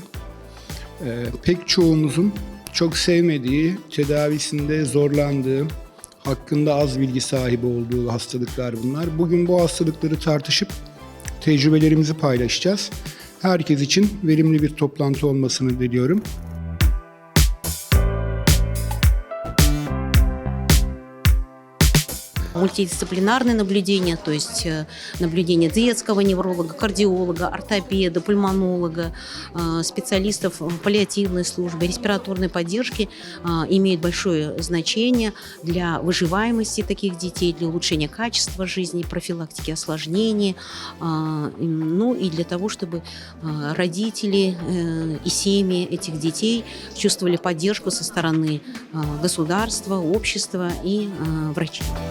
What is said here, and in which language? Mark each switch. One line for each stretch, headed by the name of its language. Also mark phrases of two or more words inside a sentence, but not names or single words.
Turkish: Pek çoğumuzun çok sevmediği, tedavisinde zorlandığı, hakkında az bilgi sahibi olduğu hastalıklar bunlar. Bugün bu hastalıkları tartışıp tecrübelerimizi paylaşacağız. Herkes için verimli bir toplantı olmasını diliyorum.
Russian: Мультидисциплинарное наблюдение, то есть наблюдение детского невролога, кардиолога, ортопеда, пульмонолога, специалистов паллиативной службы, респираторной поддержки имеют большое значение для выживаемости таких детей, для улучшения качества жизни, профилактики осложнений, ну и для того, чтобы родители и семьи этих детей чувствовали поддержку со стороны государства, общества и врачей.